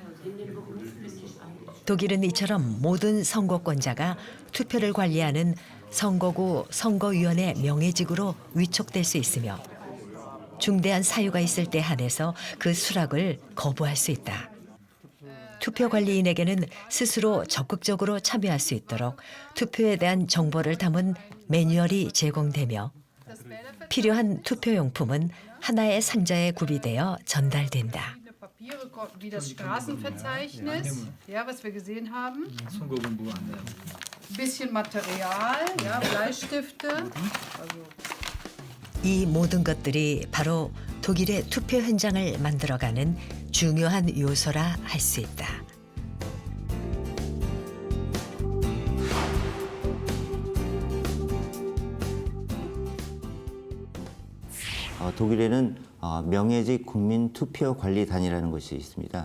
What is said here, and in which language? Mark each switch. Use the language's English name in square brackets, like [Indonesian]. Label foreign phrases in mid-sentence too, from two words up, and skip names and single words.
[Korean] 독일은 이처럼 모든 선거권자가 투표를 관리하는 선거구 선거위원회 명예직으로 위촉될 수 있으며 중대한 사유가 있을 때 한해서 그 수락을 거부할 수 있다. 투표관리인에게는 스스로 적극적으로 참여할 수 있도록 투표에 대한 정보를 담은 매뉴얼이 제공되며 필요한 투표용품은 하나의 상자에 구비되어 전달된다. [German] wie das Straßenverzeichnis, ja, was wir gesehen haben. Bisschen Material, ja, Bleistifte. [Korean] 이 모든 것들이 바로 독일의 투표 현장을 만들어가는 중요한 요소라 할 수 있다. 독일에는 명예직 국민투표관리단이라는 것이 있습니다.